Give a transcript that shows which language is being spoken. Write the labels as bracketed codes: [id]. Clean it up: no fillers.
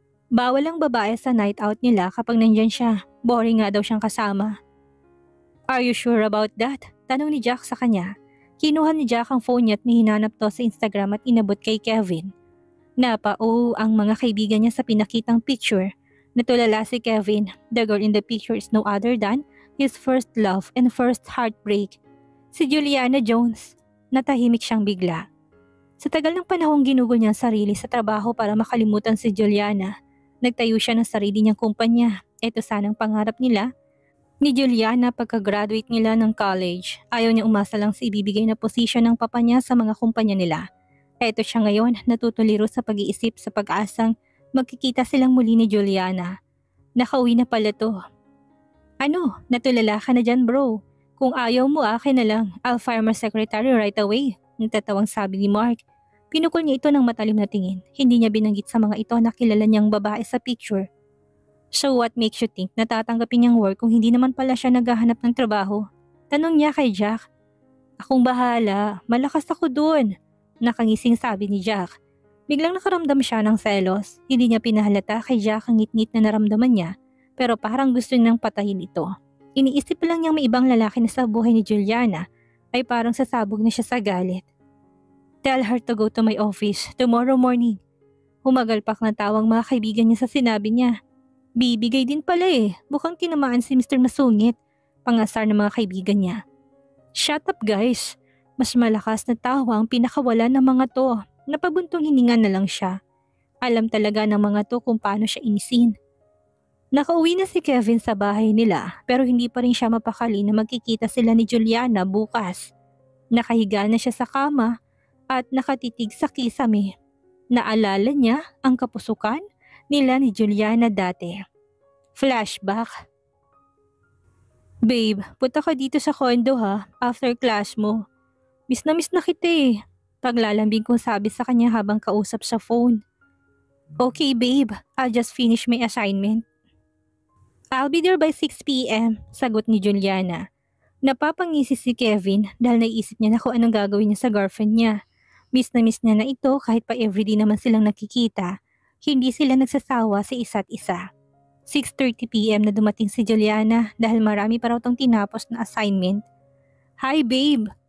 [tl] Bawal ang babae sa night out nila kapag nandyan siya. Boring nga daw siyang kasama. [en] Are you sure about that? [tl] Tanong ni Jack sa kanya. Kinuha ni Jack ang phone niya at may hinanap to sa Instagram at inabot kay Kevin. Napao ang mga kaibigan niya sa pinakitang picture. Natulala si Kevin. [en] The girl in the picture is no other than his first love and first heartbreak. [tl] Si Juliana Jones. Natahimik siyang bigla. Sa tagal ng panahong ginugol niya ang sarili sa trabaho para makalimutan si Juliana, nagtayo siya ng sarili niyang kumpanya. Ito sanang pangarap nila ni Juliana pagka-graduate nila ng college. Ayaw niya umasa lang sa ibibigay na posisyon ng papa niya sa mga kumpanya nila. Eto siya ngayon, natutuliro sa pag-iisip sa pag-asang magkikita silang muli ni Juliana. Nakauwi na pala to. Ano, natulala ka na dyan bro. Kung ayaw mo akin na lang, [en] I'll fire my secretary right away. [tl] Natatawang sabi ni Mark. Pinukol niya ito ng matalim na tingin. Hindi niya binanggit sa mga ito na kilala niyang babae sa picture. [en] So what makes you think [tl] natatanggapin niyang work kung hindi naman pala siya naghahanap ng trabaho? Tanong niya kay Jack. Akong bahala, malakas ako dun. Nakangising sabi ni Jack. Biglang nakaramdam siya ng selos. Hindi niya pinahalata kay Jack ang ngit-ngit na naramdaman niya, pero parang gusto niyang patayin ito. Iniisip lang niyang may ibang lalaki na sa buhay ni Juliana ay parang sasabog na siya sa galit. [en] Tell her to go to my office tomorrow morning. [tl] Humagalpak na tawang mga kaibigan niya sa sinabi niya. Bibigay din pala mukhang tinamaan si Mr. Masungit, pangasar ng mga kaibigan niya. [en] Shut up guys, [tl] mas malakas na tawa ang pinakawala ng mga to, napabuntong hininga na lang siya. Alam talaga ng mga to kung paano siya inisin. Nakauwi na si Kevin sa bahay nila pero hindi pa rin siya mapakali na magkikita sila ni Juliana bukas. Nakahiga na siya sa kama at nakatitig sa kisame. Naalala niya ang kapusukan nila ni Juliana dati. Flashback. Babe, punta ka dito sa condo ha, after class mo. Miss na kita. Paglalambing kong sabi sa kanya habang kausap sa phone. [en] Okay babe, I'll just finish my assignment. I'll be there by 6 p.m, [tl] sagot ni Juliana. Napapangisi si Kevin dahil naisip niya na kung anong gagawin niya sa girlfriend niya. Miss niya na ito kahit pa everyday naman silang nakikita. Hindi sila nagsasawa sa isa't isa. 6:30 p.m. na dumating si Juliana dahil marami pa raw tong tinapos na assignment. [en] Hi babe!